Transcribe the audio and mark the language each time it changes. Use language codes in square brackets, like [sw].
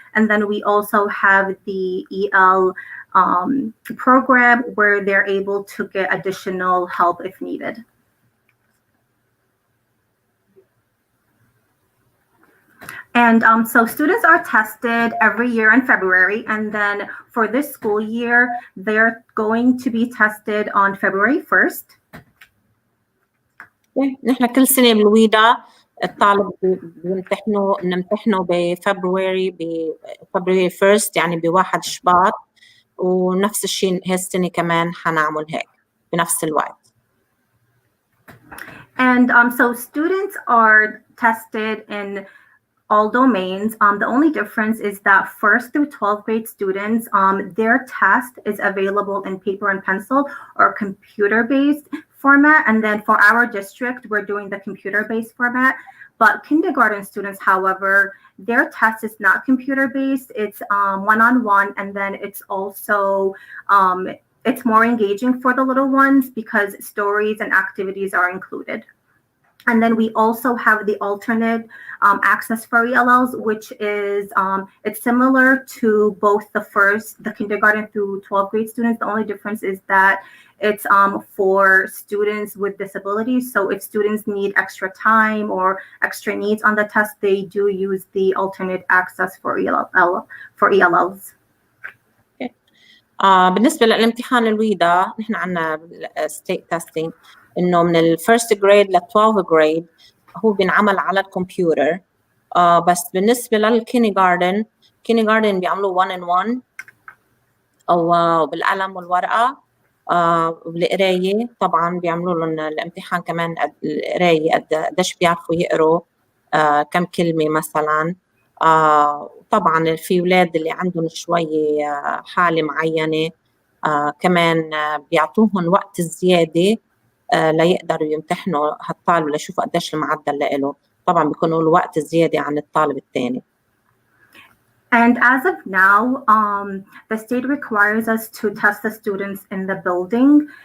[en] And then we also have the EL program where they're able to get additional help if needed. And so students are tested every year in February, and then for this school year, they're going to be tested on February 1st. [ar] نحن كل سنة بالويدا الطالب نمتحنه بفبراير 1st يعني ب1 شباط، ونفس الشيء هالسنة كمان حنعمل هيك بنفس الوقت. [en] And so students are tested in all domains. The only difference is that 1st through 12th grade students, their test is available in paper and pencil or computer-based format. And then for our district, we're doing the computer-based format. But kindergarten students, however, their test is not computer-based. It's one-on-one, and then it's also it's more engaging for the little ones because stories and activities are included. And then we also have the alternate access for ELLs, which is it's similar to both the kindergarten through 12th grade students. The only difference is that it's for students with disabilities. So if students need extra time or extra needs on the test, they do use the alternate access for ELLs. [ar] بالنسبة للامتحان الويدا نحن عنا [en] state testing [ar] إنه من ال 1st grade ل 12th grade هو بينعمل على الكمبيوتر. بس بالنسبة للكينيغاردن بيعملوا 1-on-1 أو بالقلم والورقة، وبالقراية طبعا بيعملوا لهم الامتحان كمان القراية قديش بيعرفوا يقروا كم كلمة مثلا. طبعا في أولاد اللي عندهم شوية حالة معينة كمان بيعطوهم وقت زيادة ليقدروا يمتحنوا هالطالب ليشوفوا قديش المعدل له. طبعا بيكونوا له وقت زيادة عن الطالب الثاني. [en] And as of now, the state requires us to test the students in the building.